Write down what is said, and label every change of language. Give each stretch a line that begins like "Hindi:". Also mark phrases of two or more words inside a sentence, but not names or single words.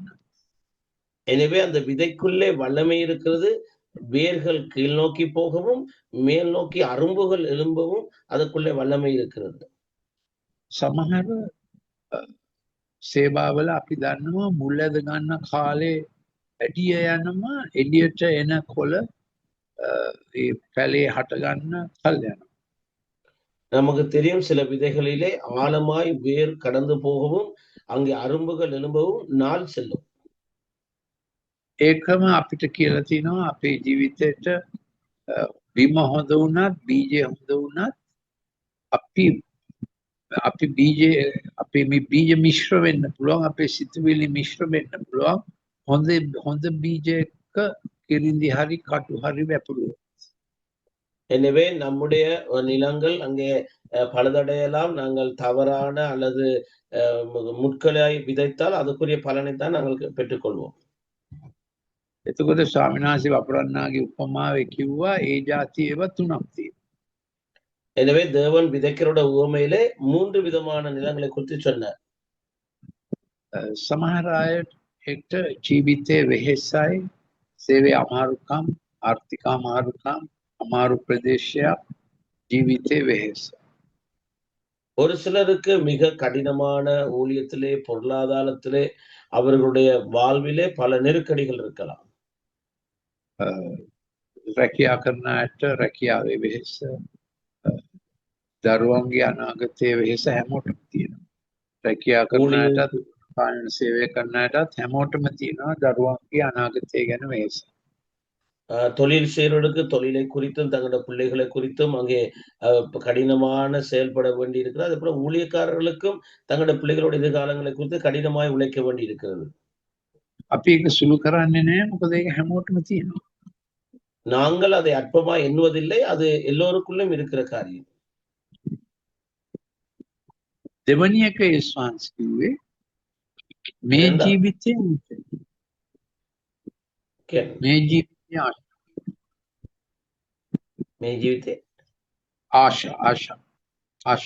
Tamil: எனவே அந்த விதைக்குள்ளே வல்லமை இருக்கிறது. வேர்கள் கீழ் நோக்கி போகவும் மேல் நோக்கி அரும்புகள் எழும்பவும் அதுக்குள்ளே வல்லமை இருக்கிறது.
Sinhala: සමහර සේවාවල අපි දන්නවා මුල් ඇද ගන්න කාලේ වැඩිය යනවා එළියට එන කොළ ඒ පැලේ හට ගන්න කල් යනවා.
Tamil: நமக்கு தெரியும் சில விதைகளிலே ஆழமாய் வேர் கடந்து போகவும் அங்கே அரும்புகள் எழும்பவும் நாள் செல்லும்.
Sinhala: ඒකම අපිට කියලා තිනවා අපේ ජීවිතේට බිම හොඳ වුණත් බීජය හොඳ වුණත් අපි බීජය අපේ මේ බීජ මිශ්‍ර වෙන්න පුළුවන් අපේ සිතුවිලි මිශ්‍ර වෙන්න පුළුවන් හොඳ බීජයක කිරිඳි හරි කටු හරි වැපුරුවොත්.
Tamil: எனவே நம்முடைய நிலங்கள் அங்கே பழுதடையலாம். நாங்கள் தவறான அல்லது முட்களை விதைத்தால் அதுக்குரிய பலனை தான் நாங்கள் பெற்றுக்கொள்வோம்.
Sinhala: එතකොට ස්වාමීන් වහන්සේ වපුරන්නාගේ උපමාවේ කිව්වා ඒ જાතියේව තුනක් තියෙනවා.
Tamil: எனவே தேவன் விதைக்கிறோட உவமையிலே 3 விதமான நிலங்களை குறித்து சொன்னார்.
Sinhala: සමහර අයට ජීවිතයේ වෙහෙසයි, සේවයේ අමාරුකම්, ආර්ථික අමාරුකම්, අමාරු ප්‍රදේශයක්, ජීවිතයේ වෙහෙස.
Tamil: ஒரு சிலருக்கு மிக கடினமான ஊழியத்திலே, பொருளாதாரத்திலே, அவர்களுடைய வாழ்விலே பல நெருக்கடிகள் இருக்கலாம்.
Sinhala: රැකියා කරන අයට රැකියාවේ වෙහෙස, දරුවන්ගේ අනාගතයේ වෙහෙස හැමෝටම තියෙනවා. රැකියා කරන අයටත් පාලන සේවය කරන අයටත් හැමෝටම තියෙනවා දරුවන්ගේ අනාගතය ගැන වෙහෙස.
Tamil: தொழில் செய்யறவர்களுக்கு தொழிலை குறித்தும் தங்களோட பிள்ளைகளை குறித்தும் அங்கே கடினமான செயல்பட வேண்டி இருக்கிறது. அதே போல ஊழியக்காரர்களுக்கும் தங்களோட பிள்ளைகளோட எதிர்காலங்களை குறித்து கடினமாய் உழைக்க வேண்டி இருக்கிறது.
Sinhala: අපි ඒක සුළු කරන්නේ නැහැ මොකද ඒක හැමෝටම තියෙනවා.
Tamil: நாங்கள் அதை அற்பமா எண்ணுவதில்லை. அது எல்லோருக்குள்ளும் இருக்கிற காரியம்.
Sinhala: දෙවැනි එක යේසුස් කිව්වේ මේ ජීවිතේ මේ ජීවිතේ මේ ජීවිතේ ආශා